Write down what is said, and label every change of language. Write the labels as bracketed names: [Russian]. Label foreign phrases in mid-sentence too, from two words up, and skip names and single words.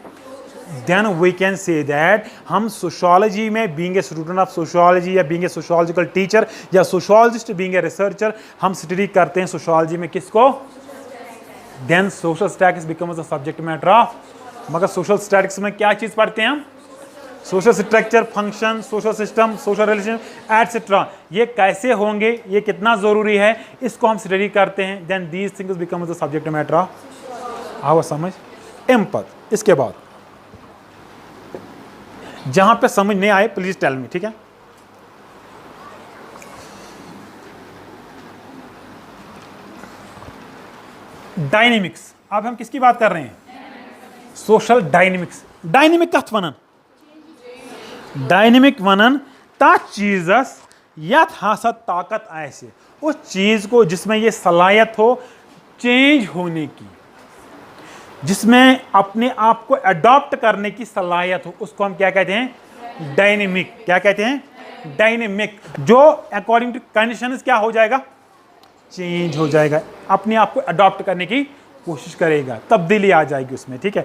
[English] then we can say that [Hindi] हम सोशियोलॉजी में [English] being a student of sociology या being a sociological teacher या sociologist being a researcher, [Hindi] हम स्टडी करते हैं सोशियोलॉजी में किसको? [English] then social statics becomes the subject matter of. [Hindi] मगर [English] social statics [Hindi] में क्या चीज पढ़ते हैं हम? [English] social structure, function, social system, social relation etcetera. [Hindi] ये कैसे होंगे, ये कितना जरूरी है, इसको हम स्टडी करते हैं। [English] then these things become the subject matter of our समझ एम्पैथ। [Hindi] इसके बाद जहां पे समझ नहीं आए [English] please tell me, [Hindi] ठीक है। डायनेमिक्स, अब हम किसकी बात कर रहे हैं? [English] social dynamics. [Kashmiri] डायनेमिक कथ वनन? डायनेमिक वनन तथ चीजस यथ हसा ताकत आसे, [Hindi] उस चीज को जिसमें ये सलाहियत हो चेंज होने की, जिसमें अपने आप को अडॉप्ट करने की सलाहियत हो, उसको हम क्या कहते हैं? डायनेमिक। क्या कहते हैं? डायनेमिक। जो [English] according to conditions [Hindi] क्या हो जाएगा? चेंज हो जाएगा, अपने आप को अडॉप्ट करने की कोशिश करेगा, तब्दीली आ जाएगी उसमें, ठीक है।